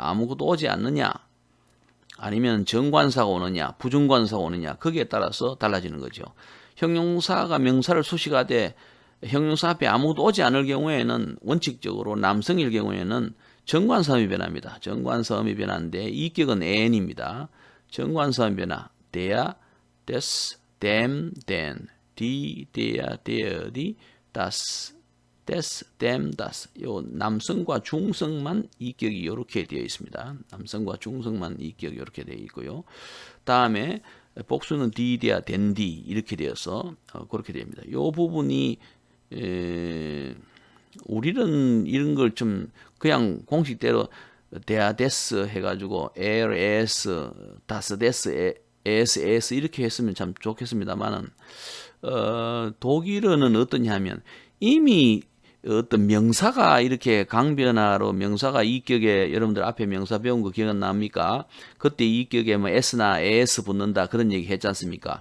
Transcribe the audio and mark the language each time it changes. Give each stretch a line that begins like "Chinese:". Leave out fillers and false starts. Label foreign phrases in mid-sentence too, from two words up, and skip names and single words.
Korean: 아무것도 오지 않느냐 아니면 정관사가 오느냐 부정관사가 오느냐 거기에 따라서 달라지는 거죠. 형용사가 명사를 수식하되 형용사 앞에 아무도 오지 않을 경우에는 원칙적으로 남성일 경우에는 정관사음이 변합니다. 정관사음이 변하는데 이격은 n입니다. 정관사음 변화
German: der, des, dem, den, die, der, die, das, des, dem, das.
Korean: 요 남성과 중성만 이격이 이렇게 되어 있습니다. 남성과 중성만 이격이 이렇게 되어 있고요. 다음에 복수는
German: die, der, den, die
Korean: 이렇게 되어서 그렇게 됩니다. 요 부분이 우리는 이런 걸 좀 그냥 공식대로
German: der, des
Korean: 해가지고
German: er, es, das, des, es, es
Korean: 이렇게 했으면 참 좋겠습니다만은 독일어는 어떠냐면 이미 어떤 명사가 이렇게 강변화로 명사가 이격에 여러분들 앞에 명사 배운 거 기억납니까? 그때 이격에 뭐 s나 es 붙는다 그런 얘기 했지 않습니까?